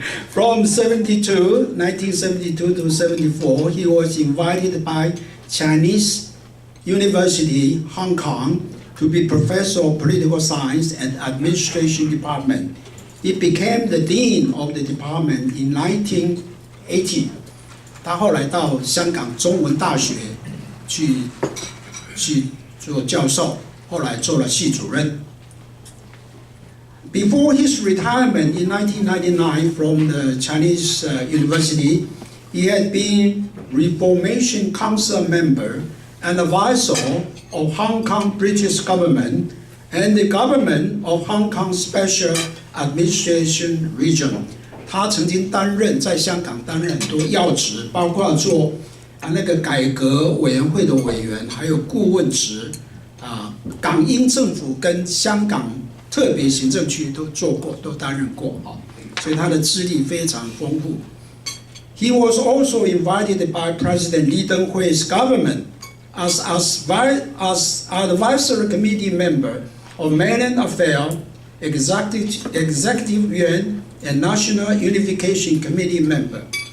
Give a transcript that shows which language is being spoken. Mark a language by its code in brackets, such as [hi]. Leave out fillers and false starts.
[en] From 1972 to 74, he was invited by Chinese University, Hong Kong, to be professor of political science and administration department. He became the dean of the department in 1980. [zh] 他后来到香港中文大学去做教授，后来做了系主任。 [en] Before his retirement in 1999 from the Chinese University, he had been Reformation Council member and advisor of Hong Kong British government and the government of Hong Kong Special Administration Region. [zh] 他曾经在香港担任很多要职，包括做那个改革委员会的委员，还有顾问职港英政府跟香港特别行政区都做过，都担任过所以他的资历非常丰富。 [en] He was also invited by President Lee Teng-hui's government as advisory committee member of Mainland Affairs, Executive Yuan and National Unification Committee member.